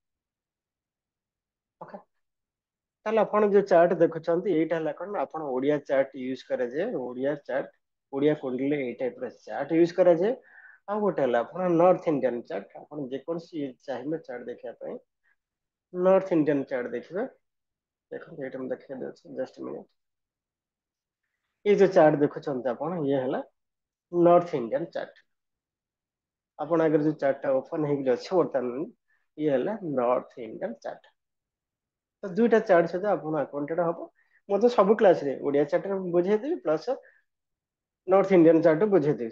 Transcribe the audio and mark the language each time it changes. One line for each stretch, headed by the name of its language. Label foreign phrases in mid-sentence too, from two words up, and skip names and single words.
Odia: ଓକେ, ତାହେଲେ ଆପଣ ଯୋଉ ଚାର୍ଟ ଦେଖୁଛନ୍ତି ଏଇଟା ହେଲା କଣ, ଆପଣ ଓଡିଆ ଚାର୍ଟ ୟୁଜ କରାଯାଏ। ଓଡିଆ ଚାର୍ଟ, ଓଡିଆ କୁଣ୍ଡିଲେ ଏଇ ଟାଇପ ର ଚାର୍ଟ ୟୁଜ କରାଯାଏ। ଆଉ ଗୋଟେ ହେଲା ଆପଣ
English: north indian chart,
Odia: ଆପଣ ଯେକୌଣସି ଚାହିଁବେ ଚାର୍ଟ ଦେଖିବା ପାଇଁ
English: north indian chart
Odia: ଦେଖିବେ। ଦେଖନ୍ତୁ ଏଇଟା ମୁଁ ଦେଖେଇ ଦଉଛି,
English: just minute.
Hindi: ये जो
Odia: चार्ट देखुଛନ୍ତି ଆପଣ, ଇଏ ହେଲା
English: north indian chart.
Odia: ଆପଣ ଆଗରେ ଯୋଉ ଚାର୍ଟ ଟା ଓପନ ହେଇକି ଅଛି ବର୍ତ୍ତମାନ, ଇଏ ହେଲା
English: north indian chart.
Odia: ତ ଦୁଇଟା ଚାର୍ଟ ସହିତ ଆପଣ ଆକ୍ୱାଣ୍ଟେଡ ହବ। ମୁଁ ତ ସବୁ କ୍ଲାସରେ ଓଡିଆ ଚାର୍ଟ ବୁଝେଇଦେବି
English: plus north indian chart
Odia: ବୁଝେଇଦେବି।